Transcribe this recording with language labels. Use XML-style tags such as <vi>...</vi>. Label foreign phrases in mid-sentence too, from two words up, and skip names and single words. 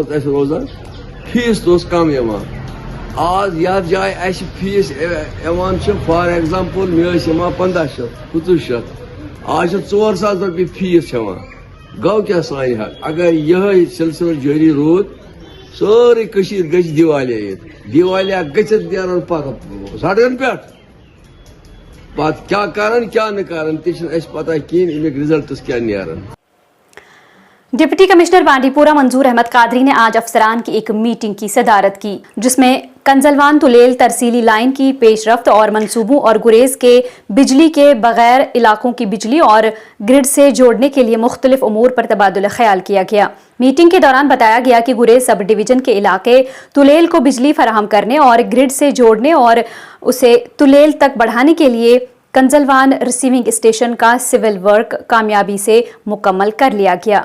<ks>تہِ اَسہِ روزان فیٖس تہِ اوس کم یِوان آز یتھ جایہِ اَسہِ فیٖس یِوان چھُ</ks> <en>for example</en> <ks>مےٚ ٲسۍ یِوان 1500 آز چھِ 4000 رۄپیہِ فیٖس ہٮ۪وان گوٚو کیٛاہ سانہِ حق اگر یِہے سلسلہٕ جٲری روٗد سٲرٕے کٔشیٖر گژھِ دیوالیہ ییٚتہِ دیوالیہ گٔژھِتھ نیرن پتہٕ سڑکن پٮ۪ٹھ پتہٕ کیٛاہ کرن کیٛاہ نہٕ کرن تہِ چھِنہٕ اَسہِ پتہ کِہیٖنۍ امیُک رِزلٹس کیٛاہ نیرن.</ks> <en>deputy commissioner</en> <ur>بانڈی پورہ منظور احمد قادری نے آج افسران کی ایک میٹنگ کی صدارت کی جس میں کنزلوان تلیل ترسیلی لائن کی پیش رفت اور منصوبوں اور گریز کے بجلی کے بغیر علاقوں کی بجلی اور گرڈ سے جوڑنے کے لیے مختلف امور پر تبادلہ خیال کیا گیا. میٹنگ کے دوران بتایا گیا کہ گریز</ur> <en>sub division</en> <ur>کے علاقے تلیل کو بجلی فراہم کرنے اور گرڈ سے جوڑنے اور اسے تلیل تک بڑھانے کے لیے کنزلوان</ur> <en>receiving station</en> <ur>کا</ur> <en>civil work</en> <ur>کامیابی سے مکمل کر لیا گیا.</ur>